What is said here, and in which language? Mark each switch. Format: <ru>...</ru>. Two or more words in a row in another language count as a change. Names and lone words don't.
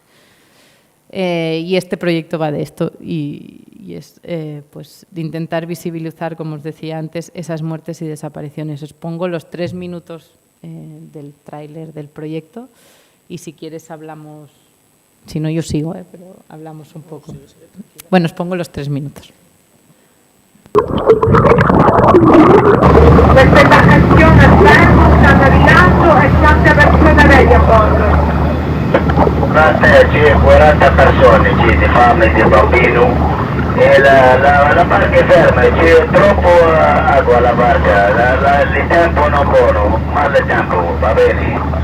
<es>Y este proyecto va de esto y es pues de intentar visibilizar, como os decía antes, esas muertes y desapariciones. Os pongo los 3 minutos del tráiler del proyecto y si quieres hablamos, si no yo sigo, pero hablamos un poco. Bueno, os pongo los 3 minutos.</es> <it>Questa imbarcazione a fermo sta navigando e tante persone vecchie a bordo. C'è 40 persone, c'è di fame, di bambino e la barca è ferma, c'è troppo acqua alla barca, il tempo non buono, male tempo, va bene?</it>